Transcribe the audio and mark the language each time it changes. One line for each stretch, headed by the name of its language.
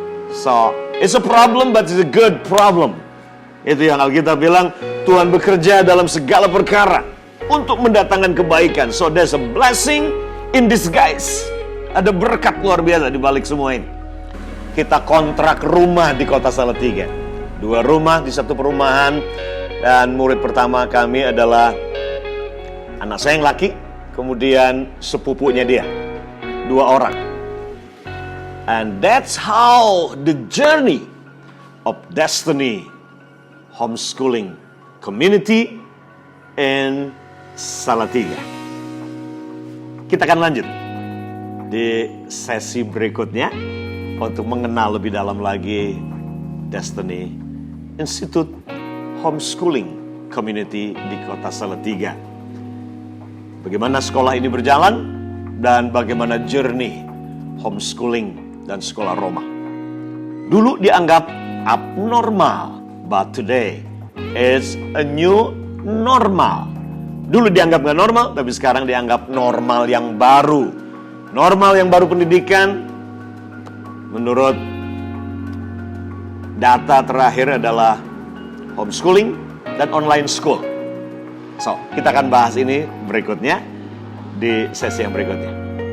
English: So, it's a problem but it's a good problem.
Indonesian: Itu yang Alkitab bilang, Tuhan bekerja dalam segala perkara untuk mendatangkan kebaikan.
English: So, there's a blessing in disguise.
Indonesian: Ada berkat luar biasa di balik semua ini. Kita kontrak rumah di kota Salatiga. 2 rumah di satu perumahan. Dan murid pertama kami adalah anak saya yang laki, kemudian sepupunya dia. 2 orang.
English: And that's how the journey of destiny homeschooling community in Salatiga.
Indonesian: Kita akan lanjut di sesi berikutnya untuk mengenal lebih dalam lagi Destiny Institute Homeschooling Community di kota Salatiga. Bagaimana sekolah ini berjalan dan bagaimana journey homeschooling dan sekolah Roma. Dulu dianggap
English: abnormal, but today it's a new normal.
Indonesian: Dulu dianggap gak normal, tapi sekarang dianggap normal yang baru. Normal yang baru pendidikan, menurut data terakhir adalah homeschooling dan online school. So, kita akan bahas ini berikutnya di sesi yang berikutnya.